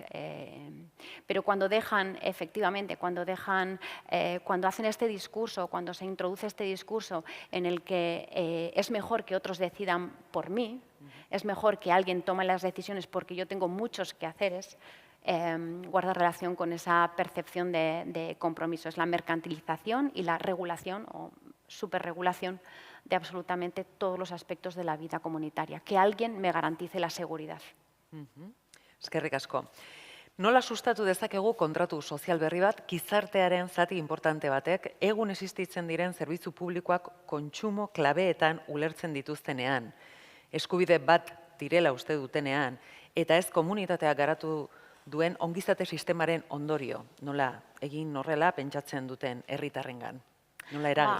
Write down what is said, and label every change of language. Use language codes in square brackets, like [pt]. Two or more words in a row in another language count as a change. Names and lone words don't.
[es] Pero cuando dejan, efectivamente, cuando hacen este discurso, cuando se introduce este discurso en el que es mejor que otros decidan por mí, es mejor que alguien tome las decisiones porque yo tengo muchos quehaceres, guarda relación con esa percepción de compromiso. Es la mercantilización y la regulación o superregulación de absolutamente todos los aspectos de la vida comunitaria. Que alguien me garantice la seguridad. [eu] Eskerrik asko. Nola sustatu dezakegu kontratu sozial berri bat gizartearen zati inportante batek egun existitzen diren zerbitzu publikoak kontsumo klabeetan ulertzen dituztenean, eskubide bat direla uste dutenean, eta ez komunitateak garatu duen ongizate sistemaren ondorio, nola egin horrela pentsatzen duten herritarrengan, nola eragin?